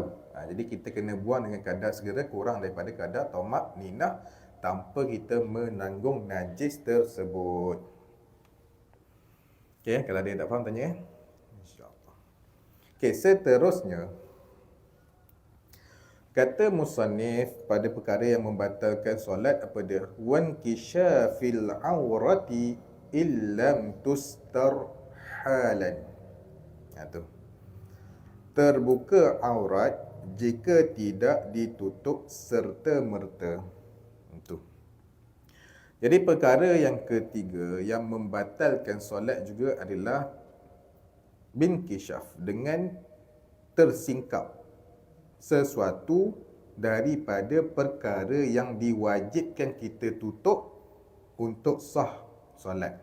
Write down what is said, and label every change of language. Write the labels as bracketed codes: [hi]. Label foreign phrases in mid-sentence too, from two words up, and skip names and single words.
[ms] Jadi kita kena buang dengan kadar segera kurang daripada kadar tomak ninah tanpa kita menanggung najis tersebut. Okay, kalau ada yang tak faham tanya. InsyaAllah. Okay, seterusnya kata musannif pada perkara yang membatalkan solat apa dia? [ar] وانكشاف العورة إلا أن تستر حالا. [ms] Tu. Terbuka aurat jika tidak ditutup serta-merta. Itu. Jadi perkara yang ketiga yang membatalkan solat juga adalah bin kisyaf, dengan tersingkap sesuatu daripada perkara yang diwajibkan kita tutup untuk sah solat.